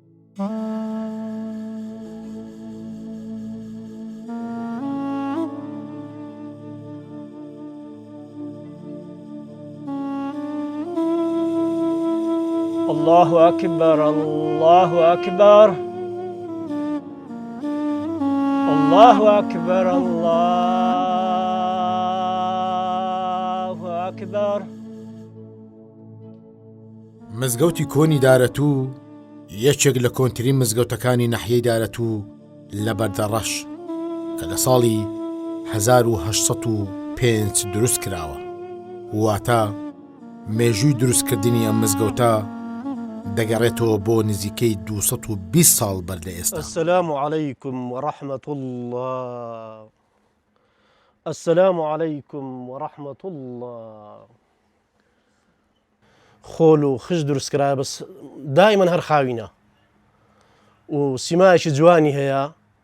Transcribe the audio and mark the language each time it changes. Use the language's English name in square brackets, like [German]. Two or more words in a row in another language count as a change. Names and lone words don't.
[Arabic] الله أكبر الله أكبر الله أكبر الله أكبر. [Central Kurdish] مزگەوتی کۆنی دارەتوو یەکێک لە کۆنترین مزگەوتەکانی ناحیەی دارەتوو لە بەردەڕەش کە لە ساڵی 1805 دروست کراوە. واتە مێژووی دروستکردنی ئەم مزگەوتە دەگەڕێتەوە بۆ نزیکەی 220 ساڵ بەر لە ئێستا. [Arabic] السلام عليكم ورحمة الله. السلام عليكم ورحمة الله. [Central Kurdish] خۆل و خش دروست کرا بەس دائما هەر خاوینە و سیمایەکی جوانی هەیە.